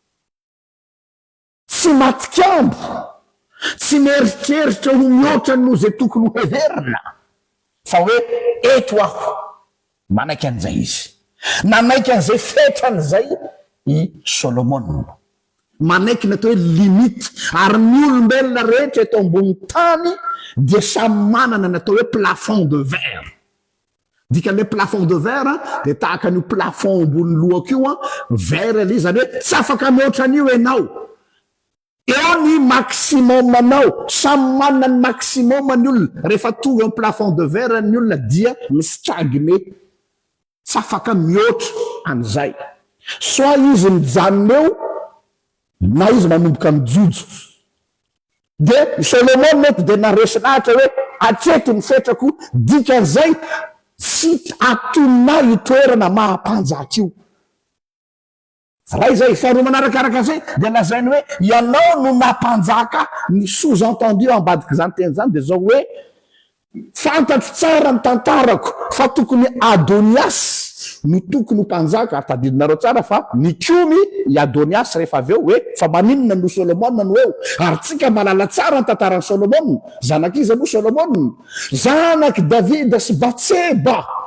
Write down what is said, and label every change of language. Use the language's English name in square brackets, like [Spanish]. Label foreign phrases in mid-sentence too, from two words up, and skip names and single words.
[Malagasy] Tsy matikambo, tsy mieritreritra ho mihoatra no zay tokony ho heverina, fa hoe eto aho, manaiky an'izay izy. Nanaiky an'izay fetran'izay i Solomon. Manaiky ny atao hoe limite, ary ny olombelona rehetra eto ambony tany dia samy manana ny atao hoe [French] plafond de verre. [Malagasy] Dikan'ilay [French] plafond de verre [Malagasy] dia tahaka an'io plafond ambony lohako io verre ilay zany hoe tsy afaka mihoatra an'io ianao. Eo ny maximum anao, samy manana ny maximum ny olona. Rehefa tonga amin'ny [French] plafond de verre [Malagasy] ny olona dia mistagné, tsy afaka mihoatra an'izay. Soit izy mijanona eo na izy manomboka mijojo. Dia Solomon mety dia naresinahitra hoe atreto ny fetrako, dikan'izay tsy atonona itoerana mahampanjaka io. Raha izay faharoa manarakaraka zay dia lazainy hoe ianao no nampanjaka. Ny sous-entendu ambadika zany teny zany dia zao hoe fantatro tsara ny tantarako fa tokony Adonias no tokony ho mpanjaka. Ary tadidinareo tsara fa nikomy i Adonias rehefa avy eo hoe fa maninona no Solomon no eo. Ary tsika malala tsara ny tantaran'ny Solomon. Zanak'izy aloha Solomon, zanaky Davida sy Batseba.